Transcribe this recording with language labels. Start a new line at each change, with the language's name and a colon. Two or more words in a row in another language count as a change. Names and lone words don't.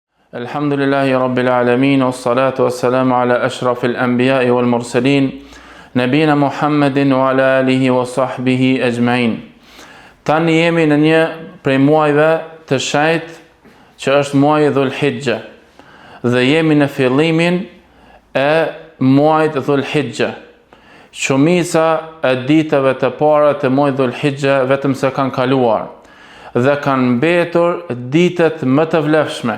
Arabic: الحمد لله رب العالمين والصلاة والسلام على أشرف الأنبياء والمرسلين نبينا محمد وعلى آله وصحبه أجمعين.
Albanian: Tani jemi në një prej muajve të shenjtë që është muaji Dhul Hijja dhe jemi në fillimin e muajit Dhul Hijja. Shumica e ditëve të para të muajit Dhul Hijja vetëm se kanë kaluar dhe kanë mbetur ditët më të vlefshme.